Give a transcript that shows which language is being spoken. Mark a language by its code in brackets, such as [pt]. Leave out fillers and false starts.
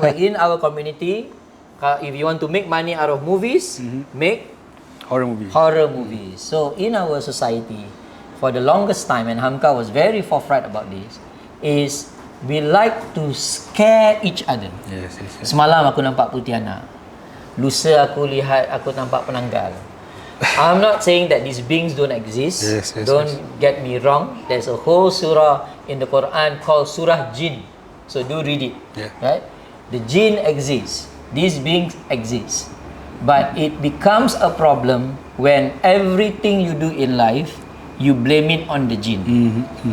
[en] Where in our community, if you want to make money out of movies, make horror movies. So in our society, for the longest time, and Hamka was very forthright about this, is we like to scare each other. Yes. [ms] Semalam aku nampak Putiana, lusa aku lihat aku nampak penanggal. [en] I'm not saying that these beings don't exist. Don't get me wrong. There's a whole surah in the Quran called Surah Jinn. So do read it. Right? The jinn exists. These beings exist. But it becomes a problem when everything you do in life, you blame it on the jinn.